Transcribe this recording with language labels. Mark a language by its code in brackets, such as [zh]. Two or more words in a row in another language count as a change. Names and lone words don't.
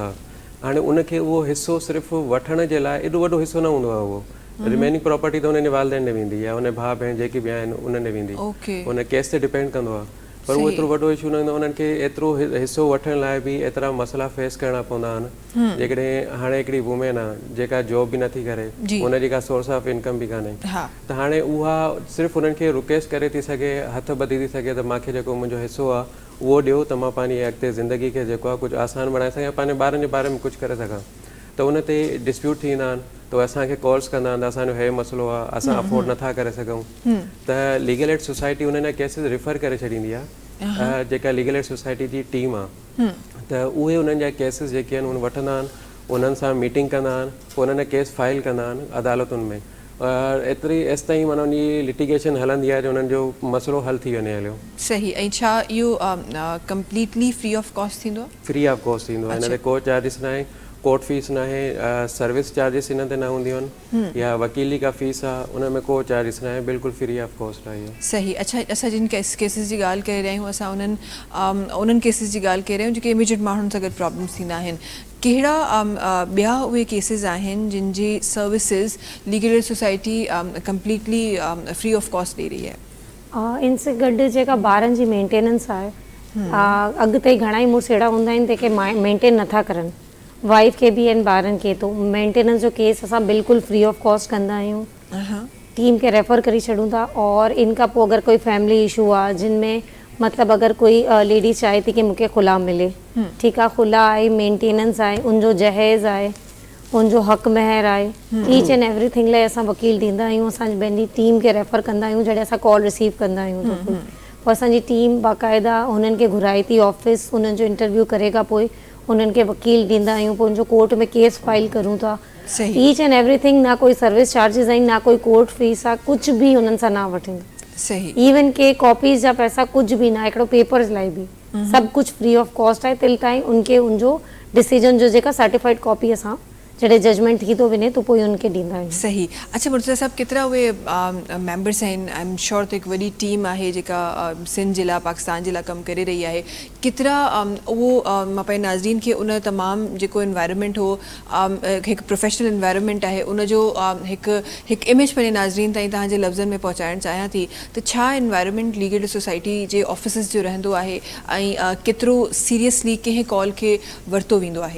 [sd] हाणे उनखे उहो हिसो सिर्फ़ु वठण जे लाइ एॾो वॾो हिसो न हूंदो आहे उहो, [en] remaining property [sd] तो उन्हनि वालदेन ने वेंदी आहे, उन भाउ भेण जेकी बि आहिनि उन्हनि वेंदी, ओके उन केस ते डिपेंड कंदो आहे। पर उहो एतिरो वॾो इशू न हूंदो, उन्हनि खे एतिरो हिसो वठण लाइ बि एतिरा मसइला फेस करणा पवंदा आहिनि। जेकॾहिं हाणे हिकिड़ी वुमेन आहे जेका जॉब बि नथी करे, उनजी का [en] source of income [sd] बि कान्हे, त हाणे उहा सिर्फ़ु उन्हनि खे रिक्वेस्ट करे थी सघे, हथ ॿधी थी सघे त मूंखे जेको मुंहिंजो हिसो आहे उहो ॾियो त मां पंहिंजी अॻिते ज़िंदगी खे जेको आहे कुझु आसान बणाए सघां, पंहिंजे ॿारनि जे बारे में कुझु करे सघां। त उन ते डिस्प्यूट थींदा आहिनि, त असांखे कॉल्स कंदा आहिनि, असांजो हे मसइलो आहे, असां अफोर्ड नथा करे सघूं, त [en] legal aid society [sd] उन्हनि केसिस रिफर करे छॾींदी आहे। जेका [en] legal aid society [sd] जी टीम आहे, त उहे उन्हनि जा केसिस जेके आहिनि उन वठंदा आहिनि, उन्हनि सां मीटिंग कंदा आहिनि, पोइ उन्हनि [en] case file [sd] कंदा आहिनि अदालतुनि में। एतिरी एसि ताईं माना उनजी लिटिगेशन हलंदी आहे जो उन्हनि जो मसइलो हल थी वञे हलियो। सही। ऐं छा इहो [en] completely free of cost [sd] थींदो आहे? [en] free of cost [sd] थींदो आहे, हिन ते को चार्जिस न आहे, [en] court fees [sd] न आहे, [en] service charges [sd] इन ते न हूंदियूं आहिनि, या वकीली का फीस आहे उन में को चार्जिस न आहे, बिल्कुलु [en] free of cost [sd] आहे इहो। सही। अच्छा, असां जिन केसिस जी ॻाल्हि करे रहिया आहियूं, असां उन्हनि केसिस जी ॻाल्हि करे रहिया आहियूं जेके इमीडिएट माण्हुनि सां गॾु प्रॉब्लम्स थींदा आहिनि। कहिड़ा ॿिया उहे केसिस आहिनि जिन जी सर्विसिस [en] legal aid society completely free of cost [sd] ॾेई रही आहे? इन से गॾु जेका ॿारनि जी मेंटेनेंस आहे, अॻिते घणा ई मुड़ुस अहिड़ा हूंदा आहिनि जेके मेंटेन नथा करनि, वाइफ के भी आहिनि ॿारनि खे, तो मेंटेनेंस जो केस असां बिल्कुलु [en] free of cost [sd] कंदा आहियूं, टीम खे रेफर करे छॾूं था। और इनखां पोइ अगरि कोई [en] family issue [sd] आहे जिन में मतिलबु अगरि कोई लेडीज़ चाहे थी कि मूंखे खुला मिले, ठीकु आहे, खुला आहे, मेंटेनेंस आहे, उनजो जहेज़ आहे, उनजो हक़ महर आहे, [en] each and everything [sd] लाइ असां वकील ॾींदा आहियूं। असां पंहिंजी टीम खे रेफर कंदा आहियूं जॾहिं असां [en] call receive [sd] कंदा आहियूं त पोइ असांजी टीम बाक़ाइदा उन्हनि खे घुराए थी ऑफिस, उन्हनि जो इंटरव्यू करे खां पोइ उन्हनि खे वकील ॾींदा आहियूं, पोइ उनजो कोर्ट में [en] case file [sd] करूं था। [en] each and everything, [sd] ना कोई [en] service charges [sd] आहिनि, ना कोई [en] court fees [sd] आहे, कुझु बि हुननि सां न वठंदा। सही। इवन के कॉपीज़ जा पैसा कुझु बि न, हिकिड़ो पेपर्स लाइ बि सभु कुझु [en] free of cost [sd] आहे तिल ताईं उनखे उनजो डिसीजन जो जेका [en] certified copy [sd] असां जॾहिं जजमेंट थी थो वञे त पोइ उनखे ॾींदा आहियूं। सही। अच्छा मुर्तज़ा साहब, केतिरा उहे मेंबर्स आहिनि? [en] I am sure [sd] त हिकु वॾी टीम आहे जेका सिंध जे लाइ, पाकिस्तान जे लाइ कमु करे रही आहे। केतिरा उहो मां पंहिंजे नाज़रीन खे उन तमामु जेको एनवायरनमेंट हो, हिकु [en] professional environment [sd] आहे, उनजो हिकु इमेज पंहिंजे नाज़रीन ताईं तव्हांजे लफ़्ज़नि में पहुचाइणु चाहियां थी, त छा [en] environment legal society [sd] जे ऑफिसिस जो रहंदो आहे ऐं केतिरो सीरियसली कंहिं कॉल खे वरितो वेंदो आहे?